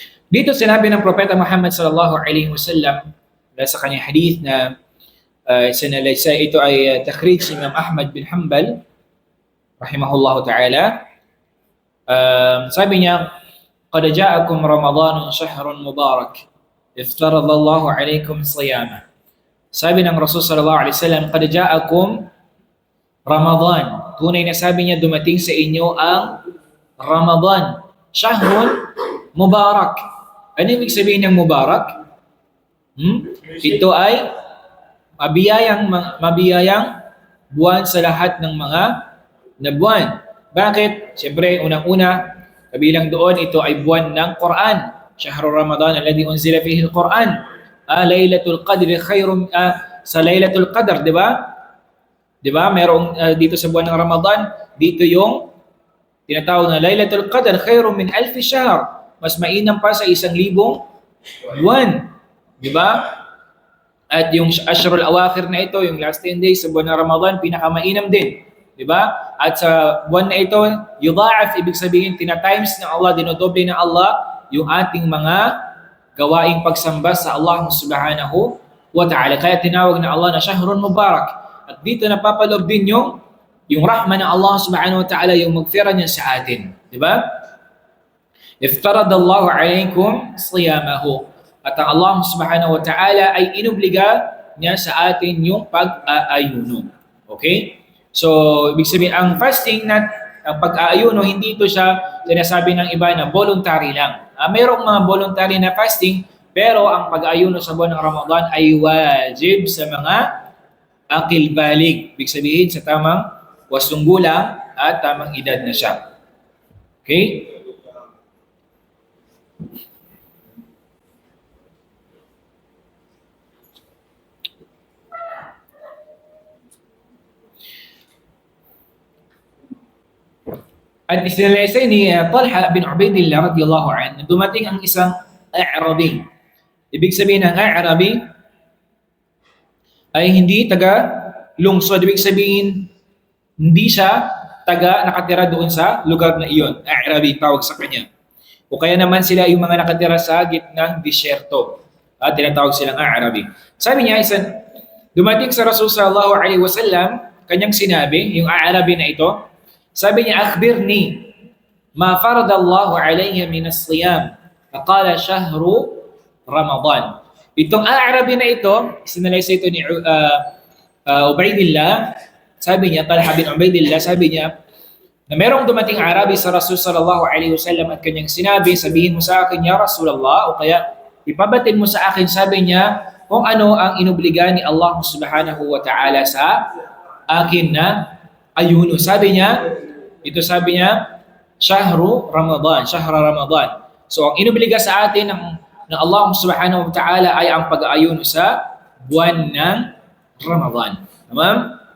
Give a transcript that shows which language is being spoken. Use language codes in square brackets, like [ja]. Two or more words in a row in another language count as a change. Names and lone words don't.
[tl] Dito sinabi ng Propeta Muhammad [ar] صلى الله عليه وسلم [tl] sa kanyang hadith na sinalaysay, ito ay takhrij si Imam Ahmad bin Hanbal [ar] رحمه الله تعالى. [tl] Sabi niya, [ar] "قد جاءكم رمضان شهر مبارك افترض الله عليكم صيامه." [tl] Sabi ng Rasul [ar] صلى الله عليه وسلم, "قد جاءكم رمضان." [tl] Tunay na sabi niya, dumating sa inyo ang Ramadan, [ar] شهر مبارك. [tl] Ano ibig sabihin ng mubarak? Ito ay mabiyayang buwan sa lahat ng mga na buwan. Bakit? Siyempre, unang-una, kabilang doon, ito ay buwan ng Quran. [ar] شهر رمضان الذي أنزل فيه القرآن. ليلة القدر خير, [tl] sa Laylatul Qadr, di ba? Di ba? Merong dito sa buwan ng Ramadan, dito yung tinatawag na [ar] ليلة القدر خير من ألف شهر. [tl] Mas mainam pa sa 1,000 buwan. Di ba? At yung [ar] العشر الأواخر [tl] na ito, yung [en] last 10 days [tl] sa buwan ng Ramadan, pinakamainam din. Di ba? At sa buwan na ito, yudha'af, ibig sabihin, tina-times ng Allah, dinodoble ng Allah yung ating mga gawaing pagsamba sa Allah [ar] سبحانه وتعالى. [tl] Kaya tinawag na Allah na [ar] شهر مبارك. [tl] At dito napapaloob din yung rahma ng Allah [ar] سبحانه وتعالى, [tl] yung magfira niya sa atin. Di ba? [ar] افترض الله عليكم صيامه. [tl] At ang Allah [ar] سبحانه وتعالى [tl] ay inobliga niya sa atin yung pag-aayuno. Okay? So, ibig sabihin, ang fasting ang pag-aayuno, hindi ito siya sinasabi ng iba na voluntary lang. Mayroong mga voluntary na fasting, pero ang pag-aayuno sa buwan ng Ramadan ay wajib sa mga [ar] عاقل بالغ. [tl] Ibig sabihin, sa tamang 8 gulang at tamang edad na siya. Okay? At isinalaysay ni Talha bin Ubaidillah [ar] رضي الله عنه, [tl] dumating ang isang A'rabi. Ibig sabihin ng A'rabi ay hindi taga lungsod. Ibig sabihin, hindi siya taga nakatira doon sa lugar na iyon. A'rabi tawag sa kanya. O kaya naman sila yung mga nakatira sa gitnang disyerto. At tinatawag silang A'rabi. Sabi niya, dumating sa Rasul [ar] صلى الله عليه وسلم, [tl] kanyang sinabi, yung A'rabi na ito, sabi niya, [ar] "أخبرني ما فرض الله علي من الصيام." فقال شهر رمضان. [tl] Itong A'rabi na ito, sinalaysay ito ni Ubaidillah. Sabi niya, Talha bin Ubaidillah, sabi niya, na merong dumating Arabi sa Rasul [ar] صلى الله عليه وسلم [tl] at kanyang sinabi, "Sabihin mo sa akin, [ar] يا رسول الله," [tl] o kaya ipabatid mo sa akin, sabi niya, kung ano ang inobliga ni Allah [ar] سبحانه وتعالى [tl] sa akin na ayuno. Sabi niya, [ar] شهر رمضان شهر رمضان. [tl] So, ang inobliga sa atin ng Allah [ar] سبحانه وتعالى [tl] ay ang pag-aayuno sa buwan ng Ramadan. Tamam?